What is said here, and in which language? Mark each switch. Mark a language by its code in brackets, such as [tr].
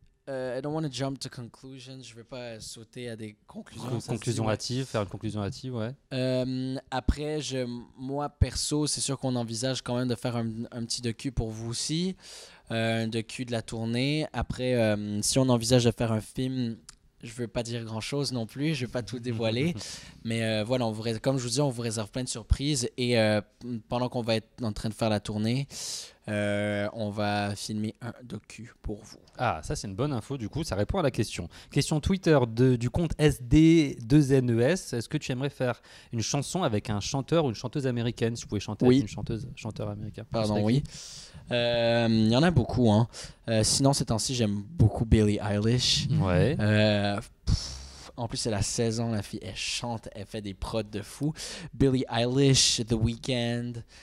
[en] I don't want to jump to conclusions. [fr] Je veux pas sauter à des conclusions. Conclusion hâtive, faire une conclusion hâtive, ouais. Après, moi perso, c'est sûr qu'on envisage quand même de faire un petit docu pour vous aussi, un docu de la tournée. Après, si on envisage de faire un film. Je veux pas dire grand chose non plus, je vais pas tout dévoiler, mais voilà, comme je vous dis, on vous réserve plein de surprises et pendant qu'on va être en train de faire la tournée, on va filmer un docu pour vous. Ah, ça c'est une bonne info, du coup ça répond à la question. Question Twitter du compte SD2NES, est-ce que tu aimerais faire une chanson avec un chanteur ou une chanteuse américaine? Si vous pouvez chanter avec une chanteur américain. Pardon, oui. Il y en a beaucoup. Hein. Sinon, ces temps-ci, j'aime beaucoup Billie Eilish. Ouais. En plus, elle a 16 ans, la fille. Elle chante, elle fait des prods de fou. Billie Eilish, The Weeknd.